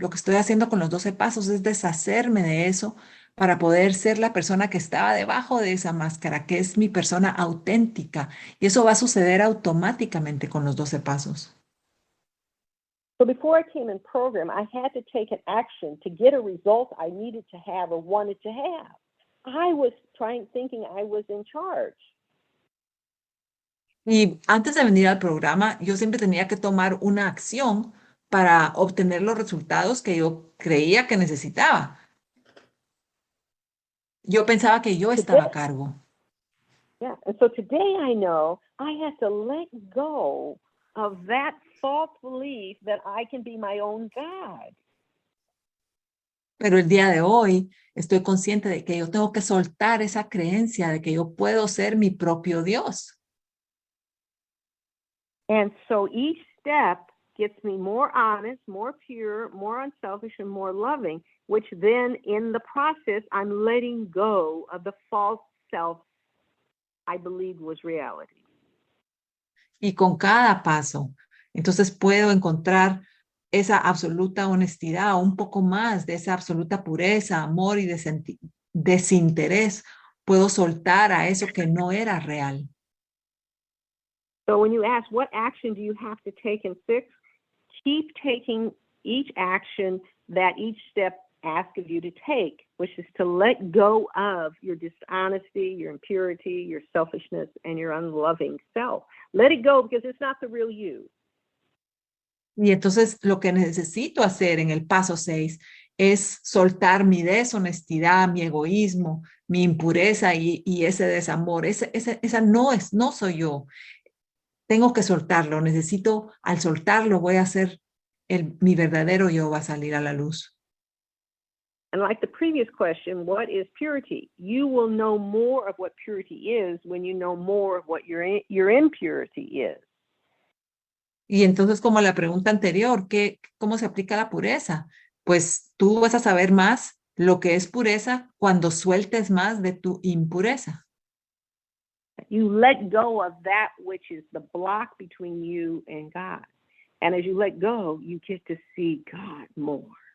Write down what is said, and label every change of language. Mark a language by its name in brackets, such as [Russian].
[Spanish] Lo que estoy haciendo con los 12 pasos es deshacerme de eso para poder ser la persona que estaba debajo de esa máscara, que es mi persona auténtica. Y eso va a suceder automáticamente con los 12 pasos. [English] So before I came in program, I had to take an action to get a result I needed to have or wanted to have. I was thinking I was in charge. [Spanish] Y antes de venir al programa, yo siempre tenía que tomar una acción para obtener los resultados que yo creía que necesitaba. Yo pensaba que yo estaba a cargo. [English] Yeah, and so today I know I have to let go of that false belief that I can be my own God. [Spanish] Pero el día de hoy estoy consciente de que yo tengo que soltar esa creencia de que yo puedo ser mi propio Dios. [English] And so each step gets me more honest, more pure, more unselfish, and more loving, which then in the process, I'm letting go of the false self I believed was reality. [Spanish] Y con cada paso, entonces puedo encontrar esa absoluta honestidad, un poco más de esa absoluta pureza, amor y desinterés. Puedo soltar a eso que no era real. [English] So when you ask, what action do you have to take in 6? Keep taking each action that each step asks of you to take, which is to let go of your dishonesty, your impurity, your selfishness, and your unloving self. Let it go because it's not the real you. [Spanish] Y entonces lo que necesito hacer en el paso 6 es soltar mi deshonestidad, mi egoísmo, mi impureza y ese desamor. Esa no soy yo. Tengo que soltarlo, necesito, al soltarlo voy a hacer, mi verdadero yo va a salir a la luz. [English] And like the previous question, what is purity? You will know more of what purity is when you know more of what your impurity is. [Spanish] Y entonces, como la pregunta anterior, ¿cómo se aplica la pureza? Pues tú vas a saber más lo que es pureza cuando sueltes más de tu impureza. [English] You let go of that which is the block between you and God. And as you let go, you get to see God more.